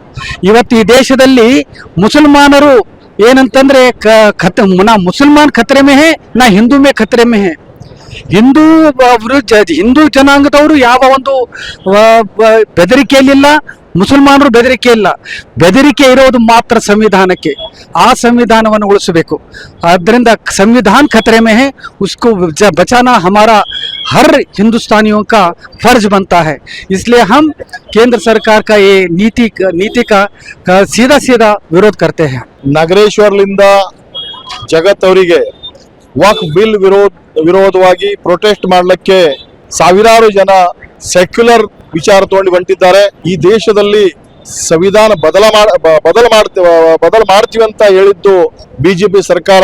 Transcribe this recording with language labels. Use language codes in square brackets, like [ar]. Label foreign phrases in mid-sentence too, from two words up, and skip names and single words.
[kn] ಇವತ್ತು ಈ ದೇಶದಲ್ಲಿ ಮುಸಲ್ಮಾನರು ಏನಂತಂದ್ರೆ [hi] ना मुसलमान ख़तरे में है, ना हिंदू में ख़तरे में है. [kn] ಹಿಂದೂ ಜನಾಂಗದವರು ಯಾವ ಒಂದು ಬೆದರಿಕೆಯಲ್ಲಿಲ್ಲ, ಮುಸಲ್ಮಾನರು ಬೆದರಿಕೆ ಇಲ್ಲ. ಬೆದರಿಕೆ ಇರೋದು ಮಾತ್ರ ಸಂವಿಧಾನಕ್ಕೆ. ಆ ಸಂವಿಧಾನವನ್ನು ಉಳಿಸಬೇಕು. ಆದ್ದರಿಂದ ಸಂವಿಧಾನ [hi] ಖತರೆ में है, उसको बचाना हमारा हर हिंदुस्तानियों का फर्ज बनता है. इसलिए हम केंद्र सरकार का ये नीति का सीधा विरोध करते हैं. [kn] ನಗರೇಶ್ವರ್ಲಿಂದ ಜಗತ್ ಅವರಿಗೆ ವಕ್ಫ್ ಬಿಲ್ ವಿರೋಧವಾಗಿ ಪ್ರೊಟೆಸ್ಟ್ ಮಾಡಲಿಕ್ಕೆ ಸಾವಿರಾರು ಜನ ಸೆಕ್ಯುಲರ್ ವಿಚಾರ ತಗೊಂಡು ಹೊಂಟಿದ್ದಾರೆ. ಈ ದೇಶದಲ್ಲಿ ಸಂವಿಧಾನ ಬದಲು ಮಾಡ್ತೀವಿ ಅಂತ ಹೇಳಿದ್ದು ಬಿಜೆಪಿ ಸರ್ಕಾರ.